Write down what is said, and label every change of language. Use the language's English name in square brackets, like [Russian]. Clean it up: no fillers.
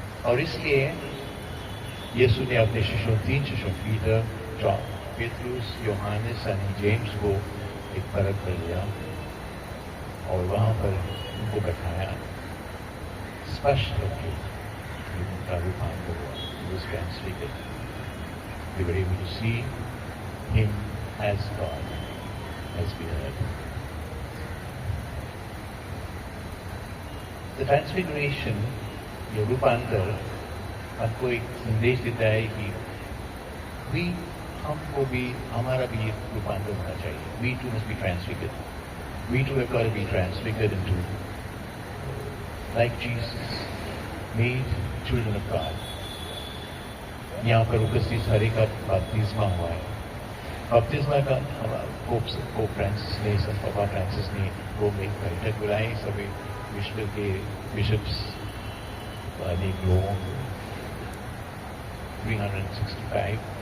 [Hindi] और इसलिए यीशु ने अपने शिष्यों, 3 शिष्यों, पीटर, जॉन, पेट्रुस, योहानस और जेम्स को एक परख कर लिया और वहां पर उनको बैठाया, स्पष्ट करके उनका रूपांतर हुआ। [English] was transfigured. We were able to see him as God, as we heard. [Hindi] The Transfiguration, ये रूपांतर, हमको एक संदेश देता है कि हमको भी, हमारा भी एक रूपांतर होना चाहिए. [English] We too must be transfigured. We too have got to be transfigured into, like Jesus, made children of God. [Hindi] यहाँ पर उपस्थित हर एक का बपतिस्मा हुआ है. बपतिस्मा का पोप फ्रांसिस ने, संत पापा फ्रांसिस ने वो में बैठक बुलाई, सभी विश्व के बिशप्स, अनेक लोगों को, 365